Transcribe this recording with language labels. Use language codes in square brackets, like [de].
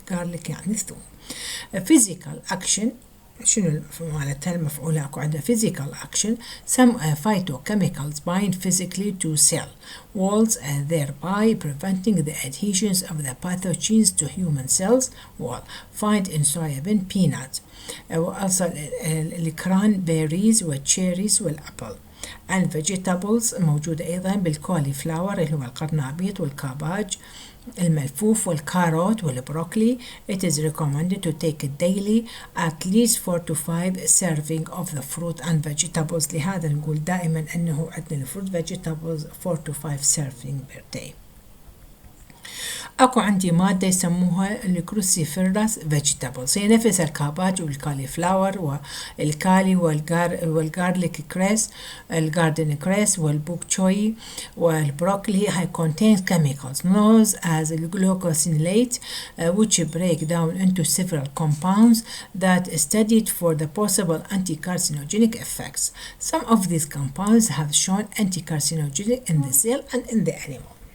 [ar] garlic يعني الثوم. [en] physical action. [ar] شنو مالتها المفعولة؟ اكو عندنا physical action. [en] some phytochemicals bind physically to cell walls and thereby preventing the adhesions of the pathogens to human cells wall. find in soybean peanut. [ar] also الكرانبيريز والتشيريز والابل. and vegetables موجودة أيضا بالكولي فلاور اللي هو القرنابيط والكاباج الملفوف والكاروت والبروكلي. [en] It is recommended to take daily at least 4 to 5 serving of the fruit and vegetables. [ar] لهذا نقول دائما أنه عندنا الفروت vegetables [en] 4 to 5 serving per day. [ar] اكو عندي مادة يسموها الكروسيفيرس فيجيتابلز هي نفس الكاباج والكالي فلاور والكالي والجارليك كريس الجاردن كريس والبوك تشوي والبروكلي. [en] هاي contains chemicals known as glucosinolate which break down into several compounds that is studied for the possible anti-carcinogenic effects. Some of these compounds have shown anti-carcinogenic in the cell and in the animal.